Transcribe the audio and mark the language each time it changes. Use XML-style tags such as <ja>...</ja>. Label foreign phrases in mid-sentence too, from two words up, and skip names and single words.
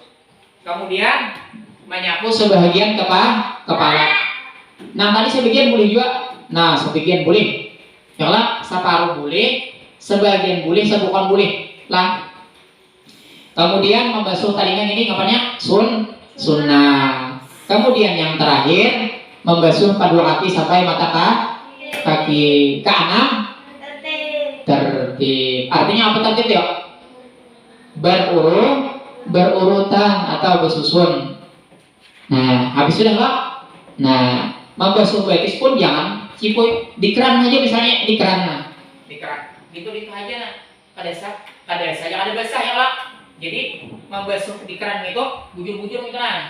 <id>Kemudian menyapu sebahagian kepala. Nah tadi sebagian boleh juga. Nah sebagian boleh. Ya lah separuh boleh, sebagian boleh, sebukan boleh. Lah. Kemudian membasuh talingan ini ngapainnya? Sunnah. Kemudian yang terakhir membasuh kedua kaki sampai mata kaki. Keenam tertib. Artinya apa tertib ya? Berurutan atau bersusun. Nah, habis sudah lah. Nah, membasuh betis pun jangan cipuy di keran aja misalnya di keran nah. Di keran. Gitu aja nah. Kada saja ada basah ya lah. Jadi membasuh di keran itu bujur-bujur gitu nah.</id>